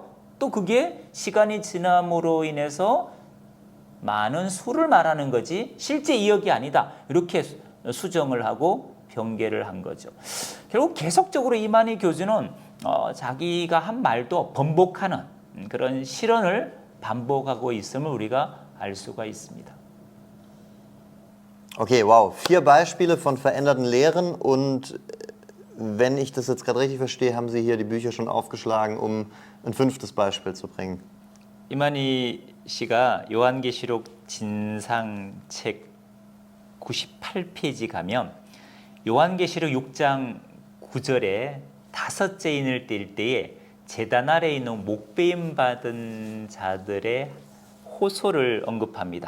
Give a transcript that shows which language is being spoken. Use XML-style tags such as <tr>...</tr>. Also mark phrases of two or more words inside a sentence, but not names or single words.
<ko>또 그게 시간이 지남으로 인해서 많은 수를 말하는 거지 실제 2억이 아니다. 이렇게 수정을 하고 변개를 한 거죠. 결국 계속적으로 이만희 교주는 자기가 한 말도 번복하는 그런 실언을 반복하고 있음을 우리가 알 수가 있습니다.</ko> <de>Okay, wow. 4 Beispiele von veränderten Lehren und wenn ich das jetzt gerade richtig verstehe, haben Sie hier die Bücher schon aufgeschlagen, um ein 5. Beispiel zu bringen.</de> <ko>이만희 씨가 요한계시록 진상책 98페이지 가면 요한계시록 6장 9절에 5째 인을 뗄 때에 제단 아래에 있는 목배임 받은 자들의 호소를 언급합니다.</ko>